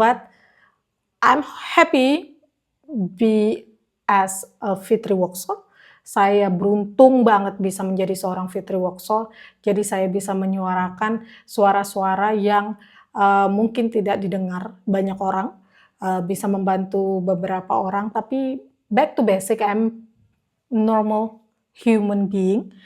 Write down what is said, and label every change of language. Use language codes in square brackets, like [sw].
[en] But I'm happy be as a Fitri Vauxhall. [id] Saya beruntung banget bisa menjadi seorang Fitri Woksol. Jadi saya bisa menyuarakan suara-suara yang mungkin tidak didengar banyak orang, bisa membantu beberapa orang. Tapi [en] back to basic, I'm normal human being.